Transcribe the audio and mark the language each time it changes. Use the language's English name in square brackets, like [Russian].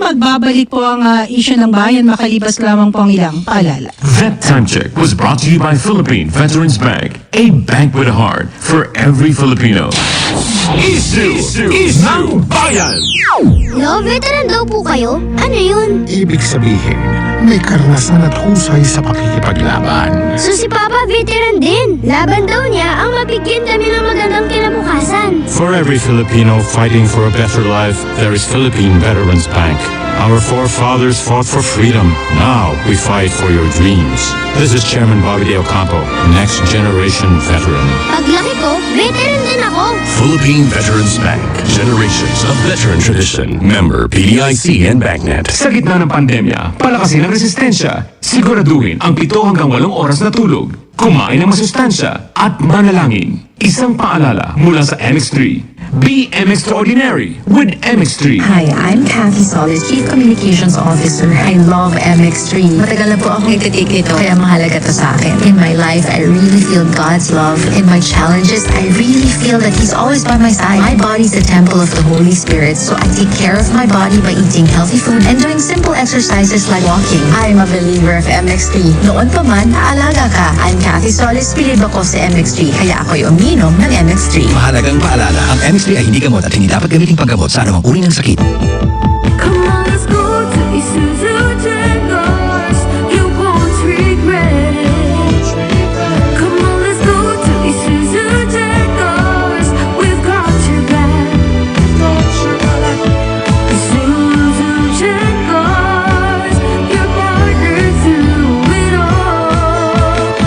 [Filipino] Magbabalik po ang issue ng bayan makalipas lamang po ang ilang paalala. [English] That time check was brought to you by Philippine Veterans Bank, a bank with a heart for every Filipino. [Filipino] Isyu ng Bayan. Hello, veteran daw po kayo? Ano yun? Ibig sabihin, may karanasan at husay sa pakikipaglaban. So si Papa veteran din. Laban daw niya ang mabigyan kami ng magandang kinabukasan. [English] For every Filipino fighting for a better life, there is Philippine Veterans Bank. Our forefathers fought for freedom. Now we fight for your dreams. This is Chairman Bobby De Ocampo, next generation veteran. [Filipino] Paglaki ko, veteran din ako. [English] Philippine Veterans Bank, generations of veteran tradition. Member PDIC and BancNet. [Filipino] Sa gitna ng pandemya, palakasin ang resistensya. Siguraduhin ang 7 hanggang 8 oras na tulog. Kumain ng masustansya at manalangin. Isang paalala mula sa MX3. [English] Be extraordinary with MX3. Hi, I'm Kathy Solis, Chief Communications Officer. I love MX3. [Filipino] Matagal na po akong nagtitake nito, kaya mahalaga to sa akin. [English] In my life, I really feel God's love. In my challenges, I really feel that He's always by my side. My body's the temple of the Holy Spirit, so I take care of my body by eating healthy food and doing simple exercises like walking. I'm a believer of MX3. [Filipino] Noon pa man, naalaga ka. I'm Kathy Solis, bilib ako sa MX3, kaya ako'y uminom ng MX3. Mahalagang paalala, ang MX3 ay hindi gamot at hindi dapat gamitin panggamot sa anumang uri ng sakit. [English] Come on, let's go to Isuzu Jaguars. You won't regret it. Come on, let's go to Isuzu Jaguars. We've got your back. Isuzu Jaguars, your partner through it all.